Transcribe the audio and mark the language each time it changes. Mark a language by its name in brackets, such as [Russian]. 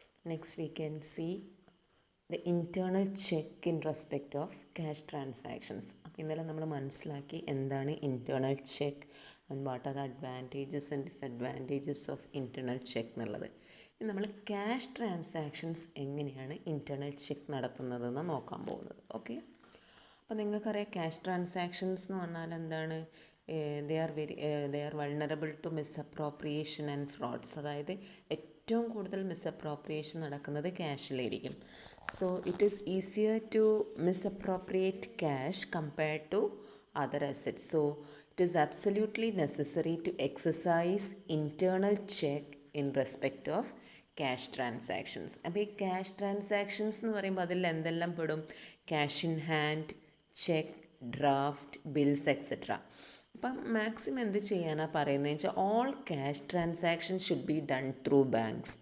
[English] Next we can see the internal check in respect of cash transactions. [Malayalam] അപ്പോൾ ഇന്നലെ നമ്മൾ മനസ്സിലാക്കി എന്താണ് internal check and [English] what are the advantages and disadvantages of internal check [Malayalam] എന്നുള്ളത്. ഇനി നമ്മൾ ക്യാഷ് ട്രാൻസാക്ഷൻസ് എങ്ങനെയാണ് ഇൻറ്റേർണൽ ചെക്ക് നടത്തുന്നതെന്ന് നോക്കാൻ പോകുന്നത്. ഓക്കെ, അപ്പോൾ നിങ്ങൾക്കറിയാം ക്യാഷ് ട്രാൻസാക്ഷൻസ് എന്ന് പറഞ്ഞാൽ എന്താണ്? [English] They are vulnerable to misappropriation and frauds. [Malayalam] അതായത് ഏറ്റവും കൂടുതൽ മിസ്അപ്രോപ്രിയേഷൻ നടക്കുന്നത് ക്യാഷിലായിരിക്കും. [English] So it is easier to misappropriate cash compared to other assets. So it is absolutely necessary to exercise internal check in respect of cash transactions. [Malayalam] അപ്പോൾ ഈ cash transactions എന്ന് പറയുമ്പോൾ അതിൽ എന്തെല്ലാം പെടും? Cash in hand, check, draft, bills etcetera. അപ്പം maximum എന്ത് ചെയ്യാനാണ് പറയുന്നത് വെച്ചാൽ [English] All cash transaction should be done through banks.